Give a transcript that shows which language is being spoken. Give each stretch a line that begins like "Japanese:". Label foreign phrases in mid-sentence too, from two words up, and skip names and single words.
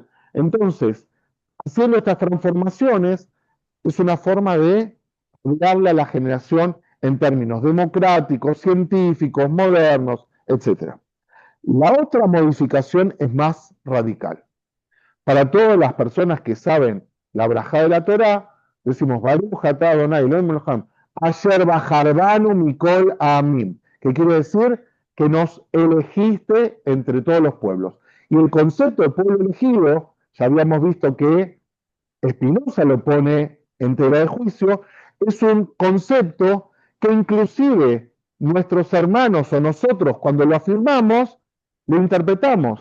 Spanish: Entonces, haciendo estas transformaciones es una forma de darle a la generación en términos democráticos, científicos, modernos, etc. La otra modificación es más radical. Para todas las personas que saben la brajá de la Torá, decimos
Hebrew: ברוך אתה אדוני אלוהינו מלך העולם אשר בחר בנו מכל העמים,
Spanish: que quiere decir que nos elegiste entre todos los pueblos. Y el concepto de pueblo elegido, ya habíamos visto que Spinoza lo pone en tela de juicio, es un concepto que inclusive nuestros hermanos o nosotros cuando lo afirmamos, lo interpretamos.